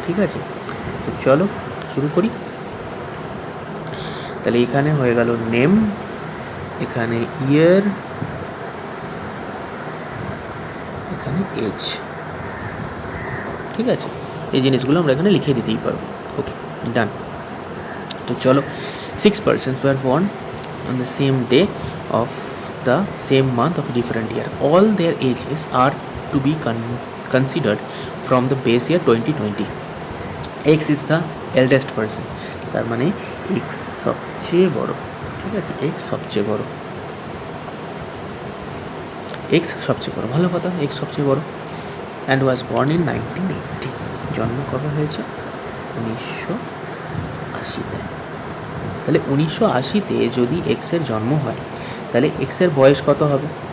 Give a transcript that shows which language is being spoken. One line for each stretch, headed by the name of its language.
Bangla: ঠিক আছে, তো চলো শুরু করি। তাহলে এখানে হয়ে গেল নেম, এখানে ইয়ার, এখানে এজ। ঠিক আছে, এই জিনিসগুলো আমরা এখানে লিখে দিতেই পারবো। ওকে, ডান। তো চলো,
English: 6 persons were born on the same day of the same month of different year. All their ages are to be considered from the base year 2020. X is the eldest person,
Bangla: তার মানে X সবচেয়ে বড়। ঠিক আছে, X সবচেয়ে বড়, X সবচেয়ে বড়, ভালো কথা, X সবচেয়ে বড়।
English: and was born in 1980,
Bangla: জন্ম কবে হয়েছে? 1980-তে। তাহলে 1980-তে যদি এক্সের জন্ম হয় তাহলে এক্সের বয়স কত হবে?